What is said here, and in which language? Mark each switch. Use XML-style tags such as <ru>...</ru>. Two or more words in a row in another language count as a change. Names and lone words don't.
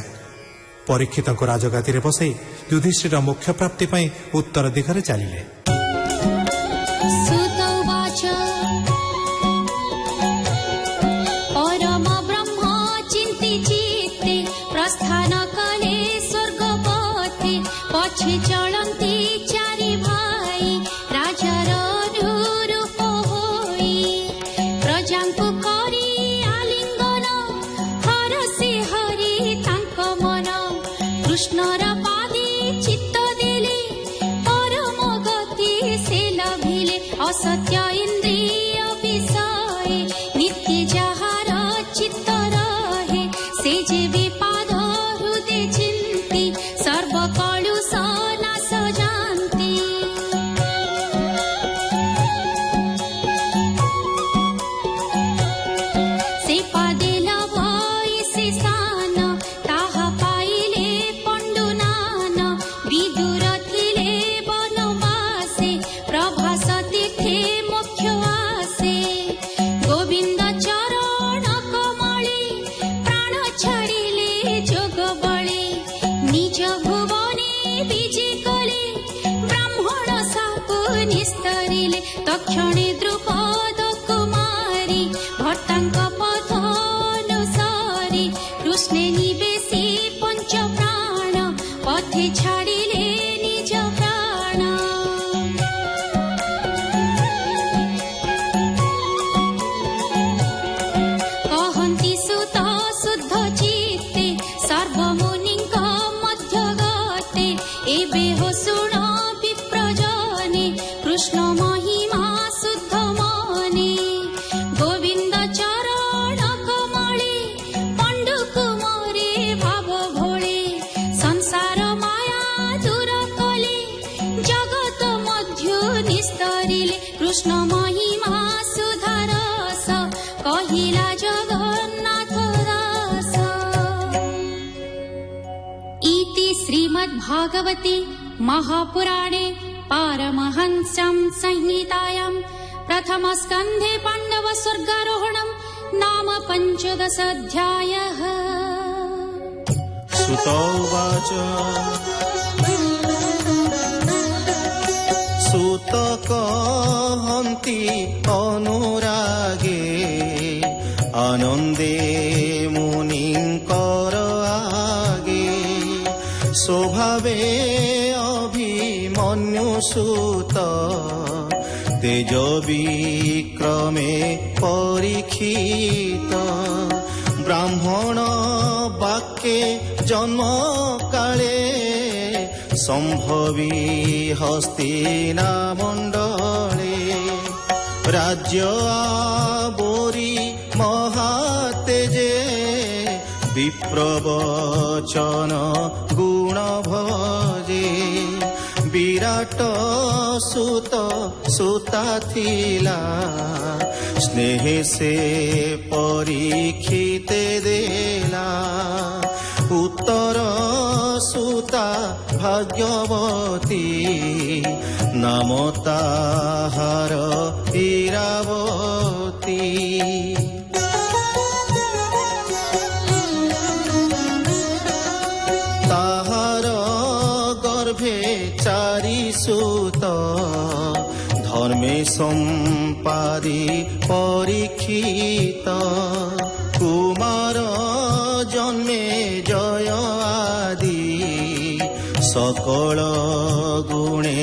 <or>ପରୀକ୍ଷିତ ରାଜଗାଦୀ ବସଇ ଯୁଧିଷ୍ଠିର ମୋକ୍ଷ ପ୍ରାପ୍ତି ଉତ୍ତର ଦିଗରେ ଚଳିଲେ। ପରମ ବ୍ରହ୍ମ ଚିନ୍ତି ଚିତ୍ତେ ପ୍ରସ୍ଥାନ କଲେ ସ୍ୱର୍ଗପଥେ ପଛେ ଚଳନ୍ତି ଚାରି ଭାଇ ରାଜାର ଅନୁରୂପ ହୋଇ। ପ୍ରଜାଙ୍କୁ କରି ଆଲିଙ୍ଗନ ହରଷେ ହରି ତାଙ୍କ ମନ କୃଷ୍ଣର ପାଦେ ଚିତ୍ତ ଦେଲେ ପରମ ଗତି ସେ ଲଭିଲେ। ଅସତ୍ୟ ଇନ୍ଦ୍ରିୟ ବିଷୟ ନିତ୍ୟ ଯାହାର ଚିତ୍ତ ରହେ ସେ ଯେ ବିପାଦ ହୃଦୟ ଚିନ୍ତି ସର୍ବ କଳୁଷ ନାଶ ଜାଣନ୍ତି। ସେ ପାଦେ ଲଭଇ ସେ ସ୍ଥାନ ତାହା ପାଇଲେ ପଣ୍ଡୁନାନ ବିଦୁର ଥିଲେ ବନବାସେ ପ୍ରଭାସ ତୀର୍ଥେ ମୋକ୍ଷ ଆଶେ। ଗୋବିନ୍ଦ ଚରଣ କମଳେ ପ୍ରାଣ ଛାଡ଼ିଲେ ଯୋଗ ବଳେ ନିଜ ଭୁବନେ ବିଜେ କଲେ ବ୍ରାହ୍ମଣ ଶାପୁ ନିସ୍ତରିଲେ। ତକ୍ଷଣେ ଦ୍ରୁପଦ କୁମାରୀ ଭର୍ତ୍ତାଙ୍କ ପଥ ଅନୁସାରୀ କୃଷ୍ଣେ ନିବେଶି ପଞ୍ଚ ପ୍ରାଣ ପଥେ ଛାଡ଼ିଲେ ନିଜ ପ୍ରାଣ। କହନ୍ତି ସୁତ ଶୁଦ୍ଧ ଚିତ୍ତେ ସର୍ବମୁନିଙ୍କ ମଧ୍ୟ ଗତେ ଏବେ ହୋ ଶୁଣ ବିପ୍ରଜନେ କୃଷ୍ଣ ମହିମା ଶୁଦ୍ଧ ମନେ। ଗୋବିନ୍ଦ ଚରଣ କମଳେ ପଣ୍ଡୁ କୁମାରେ ଭାବ ଭୋଳେ ସଂସାର ମାୟା ଦୂର କଲେ ଜଗତ ମଧ୍ୟ ନିସ୍ତରିଲେ। କୃଷ୍ଣ ମହିମା ସୁଧାରସ କହିଲା ଜଗନ୍ନାଥ ଦାସ।</or> <sa>इति श्रीमद्भागवते महापुराणे पारमहंस्यां संहितायां प्रथमस्कन्धे पाण्डव स्वर्गारोहणं नाम 15 अध्यायः। सुत उवाच</sa> <or>ସୁତ କହନ୍ତି ଅନୁରାଗେ ଆନନ୍ଦେ ମୁନିଙ୍କର ଆଗେ। ସ୍ୱଭାବେ ଅଭିମନ୍ୟୁ ସୁତ ତେଜ ବିକ୍ରମେ ପରୀକ୍ଷିତ। ବ୍ରାହ୍ମଣ ବାକ୍ୟେ ଜନ୍ମ କାଳେ ସମ୍ଭବି ହସ୍ତିନା ମଣ୍ଡଳେ। ରାଜ୍ୟ ଆବରି ମହାତେଜେ ବିପ୍ରବଚନ ଗୁଣ ଭଜେ। ବିରାଟ ସୁତ ସୁତା ଥିଲା ସ୍ନେହ ସେ ପରୀକ୍ଷିତ ଦେଲା। ଉତ୍ତର ସୁତା ଭାଗ୍ୟବତୀ ନାମ ତାହାର ଇରାବତୀ। ତାହାର ଗର୍ଭେ ଚାରି ସୁତ ଧର୍ମେ ସମ୍ପାଦି ପରୀକ୍ଷିତ କୁମାର ଜନ୍ମେ ଜୟ ଆଦି ସକଳ ଗୁଣେ</or>